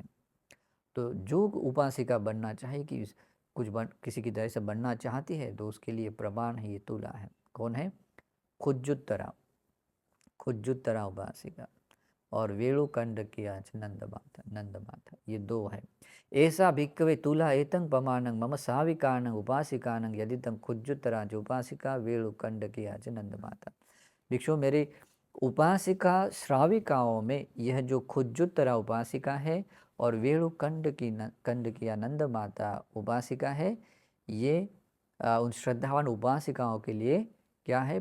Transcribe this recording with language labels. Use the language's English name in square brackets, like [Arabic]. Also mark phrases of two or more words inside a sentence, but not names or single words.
[Hindi] तो जो उपासिका बनना चाहे कि किसी की तरह से बनना चाहती है तो उसके लिए प्रमाण है, ये तुला है। कौन है? खुज्जुत्तरा, खुज्जुत्तरा उपासिका और वेणुकंड किया नंद माता, ये दो है। [Pali] ऐसा भिक्खवे तुला एतं प्रमाणं मम साविकानं उपासिकानं यदितं खुज्जुत्तरा जो उपासिका वेणुकंड किया नंद माता। [Hindi] भिक्षु, मेरे उपासिका श्राविकाओं में यह जो खुज्जुत्तरा उपासिका है और वेणुकंड की नंद माता उपासिका है, ये उन श्रद्धावान उपासिकाओं के लिए क्या है?